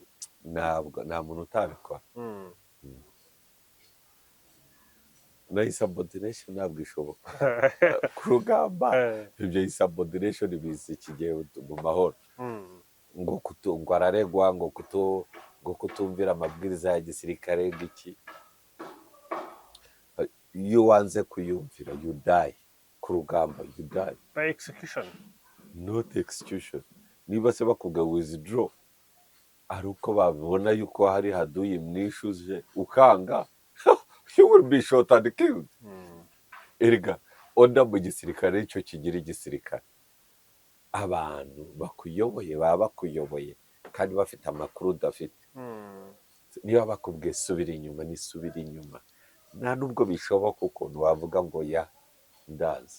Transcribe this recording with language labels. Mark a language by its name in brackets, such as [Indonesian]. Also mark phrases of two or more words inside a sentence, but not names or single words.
[Kinyarwanda] Ntabwo, nta muntu utabikora. Na insubordination ntabwo ishoboka ku rugamba. Ibyo insubordination bizi ikigihe mu mahoro, ngo araregwa ngo kutumvira amabwiriza ya gisirikare ngiki. Iyo wanze kuyumvira [English] you die [Kinyarwanda] ku rugamba, [English] you die by execution, not execution. [Kinyarwanda] Niba se bakubwira withdraw ari uko babona yuko hari haduye mwishuje ukanga, [English] you will be shot and killed. [Kinyarwanda] Erega onda mu gisirikare icyo kigira igisirikare, abantu bakuyoboye baba bakuyoboye kandi bafite amakuru udafite. Niba bakubwiye subira inyuma, ni subira inyuma, nta nubwo bishoboka ukuntu wavuga ngo ya ndazi.